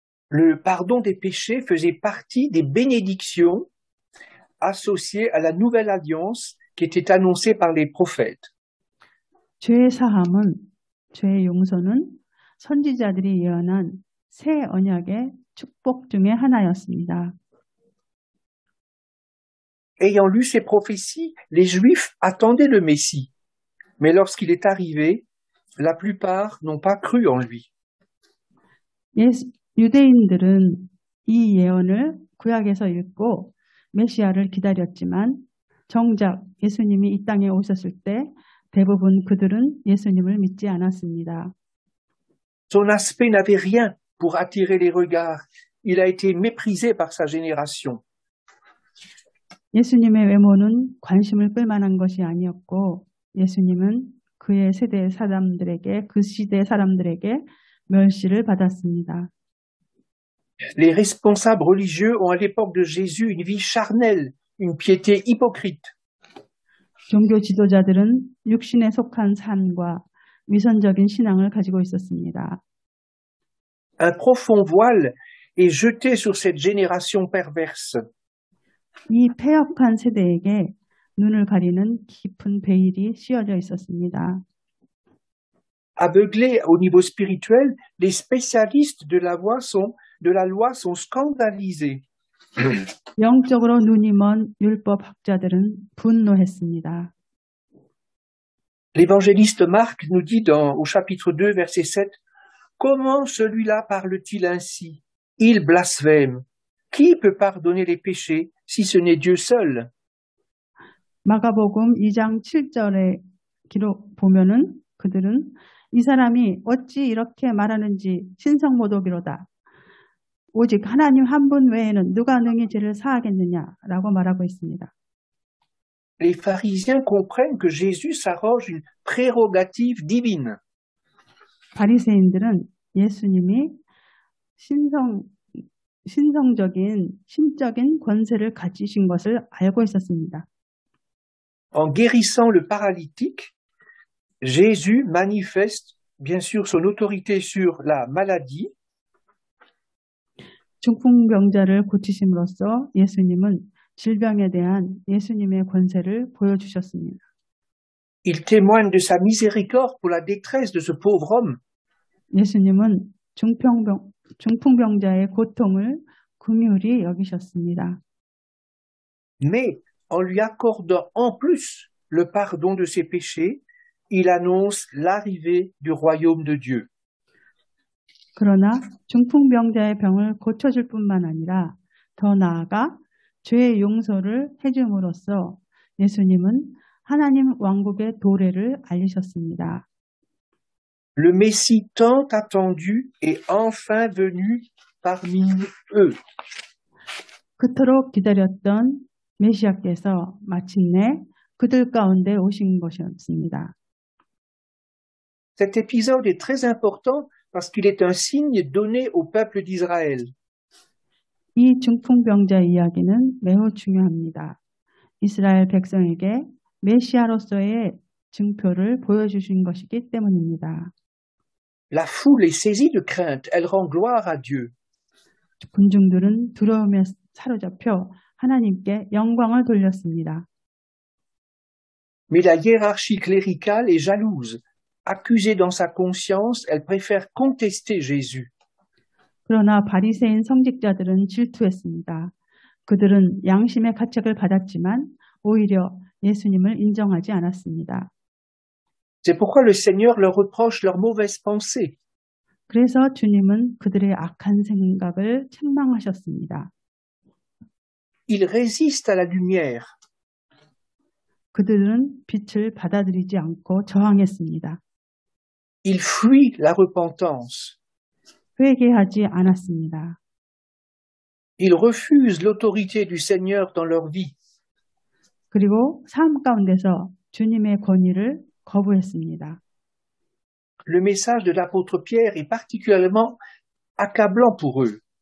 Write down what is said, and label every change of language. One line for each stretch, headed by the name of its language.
French: Le pardon des péchés faisait partie des bénédictions associés à la nouvelle alliance qui était annoncée par les prophètes.
Korean: 죄 사함은, 죄 용서는 선지자들이 예언한 새 언약의 축복 중의 하나였습니다.
French: Ayant lu ces prophéties, les Juifs attendaient le Messie. Mais lorsqu'il est arrivé, la plupart n'ont pas cru en lui.
Korean: 유대인들은 이 예언을 구약에서 읽고 메시아를 기다렸지만 정작 예수님이 이 땅에 오셨을 때 대부분 그들은 예수님을 믿지 않았습니다.
French: Son aspect n'avait rien pour attirer les regards. Il a été méprisé par sa génération.
Korean: 예수님의 외모는 관심을 끌만한 것이 아니었고 예수님은 그의 세대 사람들에게, 그 시대 사람들에게 멸시를 받았습니다.
French: Les responsables religieux ont à l'époque de Jésus une vie charnelle, une piété hypocrite.
Korean: 종교 지도자들은 육신에 속한 삶과 위선적인 신앙을 가지고 있었습니다.
French: Un profond voile est jeté sur cette génération perverse.
Korean: 이 패역한 세대에게 눈을 가리는 깊은 베일이 씌워져 있었습니다.
French: Aveuglés au niveau spirituel, les spécialistes de la loi sont scandalisés.
Korean: 영적으로 눈이 먼 율법 학자들은 분노했습니다.
French: L'évangéliste Marc nous dit au chapitre 2, verset 7, « Comment celui-là parle-t-il ainsi? Il blasphème. Qui peut pardonner les péchés si ce n'est Dieu seul? »
Korean: 마가복음 2장 7절의 기록 보면은 그들은 이 사람이 어찌 이렇게 말하는지 신성모독이로다. 오직 하나님 한 분 외에는 누가 능히 죄를 사하겠느냐라고 말하고 있습니다.
French: Les pharisiens comprennent que Jésus s'arroge une prérogative divine.
Korean: 바리새인들은 예수님이 신성적인 신적인 권세를 가지신 것을 알고 있었습니다.
French: En guérissant le paralytique, Jésus manifeste bien sûr son autorité sur la maladie.
Korean: 중풍병자를 고치심으로써 예수님은 질병에 대한 예수님의 권세를 보여주셨습니다.
French: Il témoigne de sa miséricorde pour la détresse de ce pauvre homme.
Korean: 예수님은 중풍병자의 고통을 긍휼히 여기셨습니다.
French: Mais en lui accordant en plus le pardon de ses péchés, il annonce l'arrivée du royaume de Dieu.
Korean: 그러나 중풍병자의 병을 고쳐줄 뿐만 아니라 더 나아가 죄의 용서를 해줌으로써 예수님은 하나님 왕국의 도래를 알리셨습니다.
French: Le Messie tant attendu est enfin venu parmi eux.
Korean: 그토록 기다렸던 메시아께서 마침내 그들 가운데 오신 것이었습니다.
French: Cet épisode est très important parce qu'il est un signe donné au peuple d'Israël.
Korean: 이 중풍병자 이야기는 매우 중요합니다. 이스라엘 백성에게 메시아로서의 증표를 보여주신 것이기 때문입니다.
French: La foule est saisie de crainte, elle rend gloire à Dieu.
Korean: 군중들은 두려움에 사로잡혀 하나님께 영광을 돌렸습니다.
French: Mais la hiérarchie cléricale est jalouse. Accusée dans sa conscience, elle préfère contester Jésus.
Korean: 그러나 바리새인 성직자들은 질투했습니다. 그들은 양심의 가책을 받았지만 오히려 예수님을 인정하지 않았습니다.
French: C'est pourquoi le Seigneur leur reproche leurs mauvaises pensées.
Korean: 그래서 주님은 그들의 악한 생각을 책망하셨습니다.
French: Ils résistent à la lumière.
Korean: 그들은 빛을 받아들이지 않고 저항했습니다.
French: Ils fuient la repentance.
Korean: 회개하지 않았습니다.
French: Ils refusent l'autorité du Seigneur dans leur vie.
Korean: 그리고 삶 가운데서 주님의 권위를 거부했습니다.
French: Le message de l'apôtre Pierre est particulièrement accablant pour eux.